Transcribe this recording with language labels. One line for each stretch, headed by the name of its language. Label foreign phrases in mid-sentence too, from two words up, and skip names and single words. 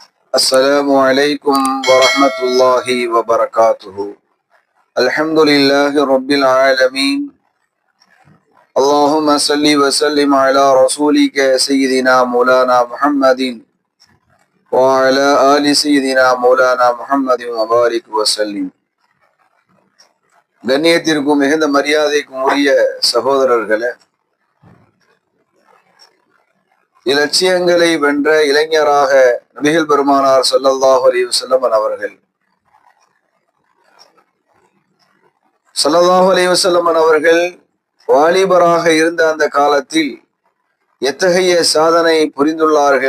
Arabic: السلام عليكم ورحمة الله وبركاته. الحمد لله رب العالمين. اللهم صل وسلم على رسولك سيدنا مولانا محمد وعلى آل سيدنا مولانا محمد وبارك وسلم.
Tamil: கண்ணியத்திற்கும் மிகுந்த மரியாதைக்கும் உரிய சகோதரர்களே, இலட்சியங்களை வென்ற இளைஞராக நபிகள் பெருமானார்
Arabic: صلى الله عليه وسلم
Tamil: அவர்கள் வாலிபராக இருந்த அந்த காலத்தில் எத்தகைய சாதனை புரிந்துள்ளார்கள்.